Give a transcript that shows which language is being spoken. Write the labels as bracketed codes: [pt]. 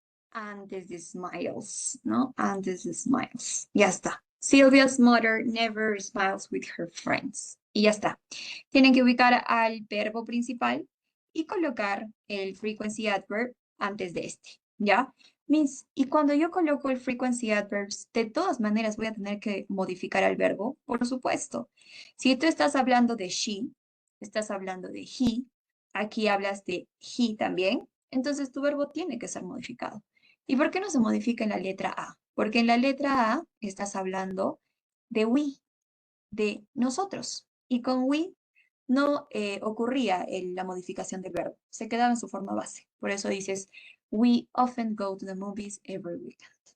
[es] Antes de smiles, ¿no? Antes de smiles. Ya está. [en] Sylvia's mother never smiles with her friends. [es] Y ya está. Tienen que ubicar al verbo principal y colocar el frequency adverb antes de este, ¿ya? Miss, y cuando yo coloco el frequency adverbs, de todas maneras voy a tener que modificar al verbo, por supuesto. Si tú estás hablando de she, estás hablando de he, aquí hablas de he también, entonces tu verbo tiene que ser modificado. ¿Y por qué no se modifica en la letra A? Porque en la letra A estás hablando de we, de nosotros. Y con we no ocurría la modificación del verbo, se quedaba en su forma base. Por eso dices, [en] we often go to the movies every weekend.